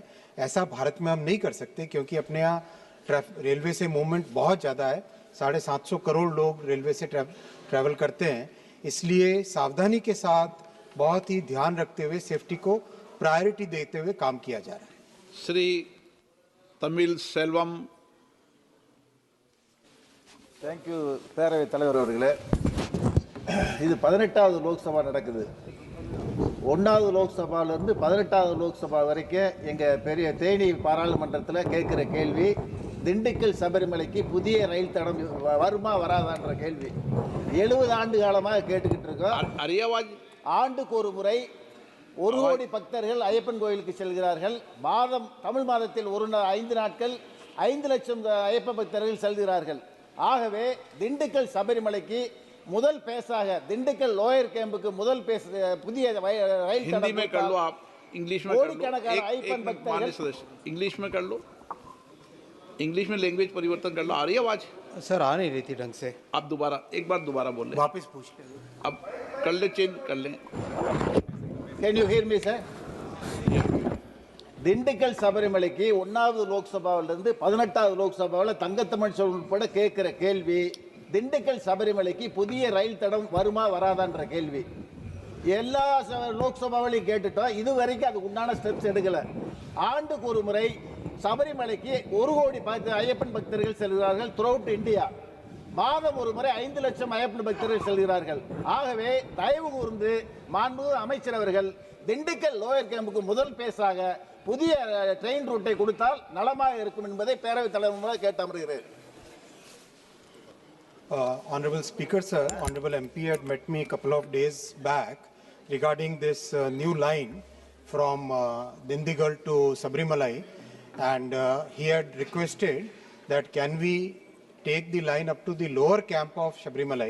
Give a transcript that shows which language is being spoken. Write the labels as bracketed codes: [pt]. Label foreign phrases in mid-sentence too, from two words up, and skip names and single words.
[hi] ऐसा भारत में हम नहीं कर सकते, क्योंकि अपने यहाँ रेलवे से मूवमेंट बहुत ज़्यादा है। 750 करोड़ लोग रेलवे से ट्रैवल करते हैं। इसलिए सावधानी के साथ, बहुत ही ध्यान रखते हुए, सेफ्टी को प्रायोरिटी देते हुए काम किया जा रहा है। श्री तमिल सेल्वम। [ta] தேங்க்யூ பேரவைத் தலைவர் அவர்களே. இது 18வது லோக்சபா நடக்குது. 1வது லோக்சபாவிலிருந்து 18வது லோக்சபா வரைக்கும் எங்கள் பெரிய தேனி பாராளுமன்றத்தில் கேட்குற கேள்வி, திண்டுக்கல் சபரிமலைக்கு புதிய ரயில் தடம் வருமா வராதான்ற கேள்வி 70 ஆண்டு காலமாக கேட்டுக்கிட்டு இருக்கோம். அரியவாஜ் ஆண்டுக்கு ஒரு முறை 1 கோடி பக்தர்கள் ஐயப்பன் கோயிலுக்கு செல்கிறார்கள். தமிழ் மாதத்தில் 5 நாட்கள் 5 லட்சம் ஐயப்ப பக்தர்கள் செல்கிறார்கள். ஆகவே திண்டுக்கல் சபரிமலைக்கு முதல் பேஸாக திண்டுக்கல் [en] lower camp [ta] முதல் பேஸ் புதிய ரயில் [hi] हिंदी में कर लो, आप इंग्लिश में कर लो। [ta] கோடிக்கணக்கான ஐயப்பன் [hi] माननीय [ta] பக்தர்கள் [hi] सदस्य, इंग्लिश में कर लो, इंग्लिश में लैंग्वेज परिवर्तन कर लो। आ रही है आवाज? सर आ नहीं रही थी ढंग से, आप एक बार दोबारा बोल ले। वापस पूछ लें। अब कर ले, चेंज कर लें। [en] Can you hear me, sir? [ta] திண்டுக்கல் சபரிமலைக்கு 1வது லோக்சபாவிலிருந்து 18வது லோக்சபாவில் தங்கத்தமிழ் உட்பட கேட்கிற கேள்வி, திண்டுக்கல் சபரிமலைக்கு புதிய ரயில் தடம் வருமா வராதான்ற கேள்வி எல்லா லோக்சபாவிலையும் கேட்டுட்டோம். இது வரைக்கும் அதுக்கு உண்டான ஸ்டெப்ஸ் எடுக்கல. ஆண்டுக்கு ஒரு முறை சபரிமலைக்கு 1 கோடி ஐயப்பன் பக்தர்கள் செல்கிறார்கள் த்ரூஅவுட் இந்தியா. மாதம் ஒரு முறை 5 லட்சம் ஐயப்பன் பக்தர்கள் செல்கிறார்கள். ஆகவே தயவு கூர்ந்து மாண்புமிகு அமைச்சர் அவர்கள் திண்டுக்கல் [en] lower camp [ta] முதல் பேஸாக புதிய [en] train route [ta] கொடுத்தால் நலமாக இருக்கும் என்பதை பேரவைத் தலைவர் மூலம் கேட்டு அமர்கிறேன். [en] Honorable Speaker, sir, Honorable MP had met me a couple of days back regarding this new line from Dindigul to Sabrimalai, and he had requested that can we take the line up to the lower camp of Sabrimalai.